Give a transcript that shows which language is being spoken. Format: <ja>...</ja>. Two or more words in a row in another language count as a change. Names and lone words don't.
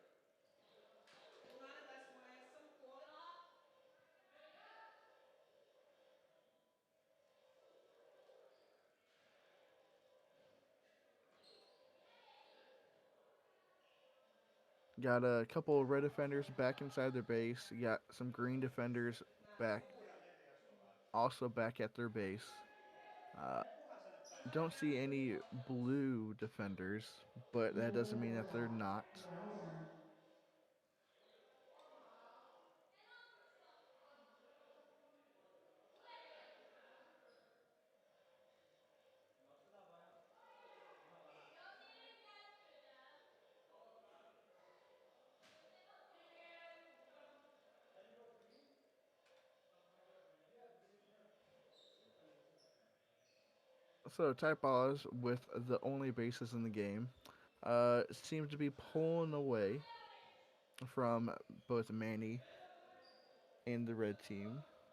<en>Got a couple of red defenders back inside their base. You got some green defenders back,</en> <fi>Puhuja heti, jos jotain.</fi> <en>also back at their base. Uh,</en> <fi>Puhuhan sinne päin.</fi> <en>don't see any blue defenders, but that doesn't mean that they're not. Well done.</en> <fi>Nostetaan vaan ihan, ihan vähän.</fi> <en>Can you go green? So Typos, with the only bases in the game, seems to be pulling away from both Manny and the red team.</en>